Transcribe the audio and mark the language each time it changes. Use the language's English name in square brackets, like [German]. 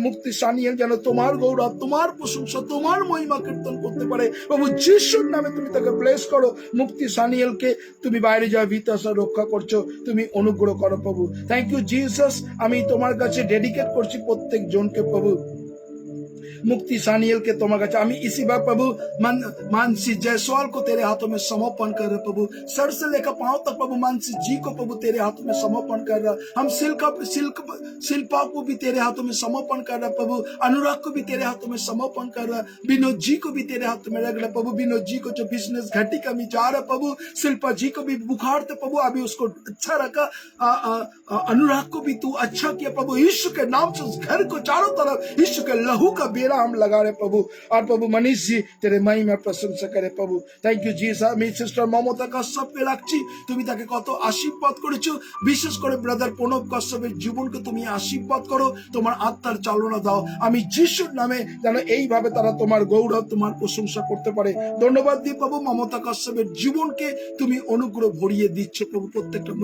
[Bangla] মুক্তি সানিয়েল যেন তোমার গৌরব, তোমার প্রশংসা, তোমার মহিমা কীর্তন করতে পারে প্রভু যিশুর নামে। তুমি তাকে ব্লেস করো। মুক্তি সানিয়েলকে তুমি বাইরে যাওয়া বিতাসা রক্ষা করছো, তুমি অনুগ্রহ করো প্রভু। [English] Thank you Jesus. [Bangla] আমি তোমার কাছে ডেডিকেট করছি প্রত্যেক জনকে প্রভু। [Hindi] मुक्ति सानियल के तुम्हारा चाहे इसी बार प्रभु मानसी जायसवाल को तेरे हाथों में समर्पण कर रहे प्रभु। सर से लेकर पांव तक प्रभु मानसी जी को प्रभु तेरे हाथों में समर्पण कर रहा। हम शिल्पा को भी तेरे हाथों में समर्पण कर रहा प्रभु। अनुराग को भी तेरे हाथों में समर्पण कर रहा। विनोद जी को भी तेरे हाथों में रख रहा प्रभु। विनोद जी को जो बिजनेस घाटी का में जा रहा प्रभु। शिल्पा जी को भी बुखार थे प्रभु, अभी उसको अच्छा रखा। अनुराग को भी तू अच्छा किया प्रभु। यीशु के नाम से उस घर को चारों तरफ यीशु के लहू का बेरा हम लगा रहे प्रभु। और प्रभु मनीष जी तेरे महिमा प्रशंसा करे प्रभु। [English] Thank you जी साहब। [Hindi] मेरी सिस्टर [Bangla] ममता कश्यपকে রাখছি, তুমি তাকে কত আশীর্বাদ করেছো। বিশেষ করে ব্রাদার প্রণব কশ্যপের জীবনকে তুমি আশীর্বাদ করো, তোমার আত্মার চালনা দাও। আমি যিশুর নামে যেন এইভাবে তারা তোমার গৌরব, তোমার প্রশংসা করতে পারে। ধন্যবাদ দিই প্রভু মমতা কশ্যপের জীবনকে তুমি অনুগ্রহ ভরিয়ে দিচ্ছ প্রভু প্রত্যেকটা।